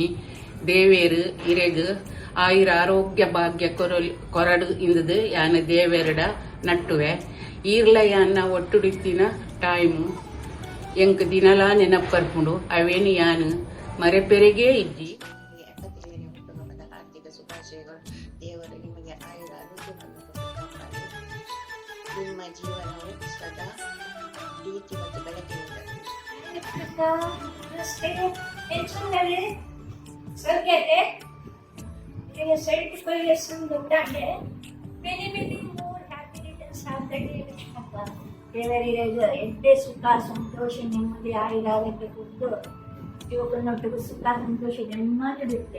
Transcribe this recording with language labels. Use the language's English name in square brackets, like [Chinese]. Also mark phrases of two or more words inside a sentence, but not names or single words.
[Tulu] ದೇವೇರು ಇರೆಗ್ ಆಯುರ ಆರೋಗ್ಯ ಭಾಗ್ಯ ಕೊರಡು ಇಂದದು ಯಾನ ದೇವೇರಡ ನಟ್ಟುವೆ. ಈರ್ಲ ಯಾನ ಒಟ್ಟುಡಿತ್ತಿನ ಟೈಮು ಎಂಕ್ ದಿನಲಾ ನೆನಪರ್ಪುಂಡು ಅವೇನು ಯಾನು ಮರೆಪೆರೆಗೇ ಇಜ್ಜಿ. [Kannada] ದೇವರು ನಿಮಗೆ ಆಯುರ ಆರೋಗ್ಯವನ್ನು ಕಾಪಾಡಿ ನಿಮ್ಮ ಜೀವನವು ಸದಾ ಪ್ರೀತಿ ಮತ್ತು ಬೆಳಕಿನಿಂದ. ಎಡ್ಡೆ ಸುಖ ಸಂತೋಷ ನೆಮ್ಮದಿ ಆಯುರ ಆರೋಗ್ಯ ಕೊಟ್ಟು ಯುವಕನೊಟ್ಟಿಗೆ ಸುಖ ಸಂತೋಷ ನೆಮ್ಮದಿ ಬಿಡುತ್ತೆ.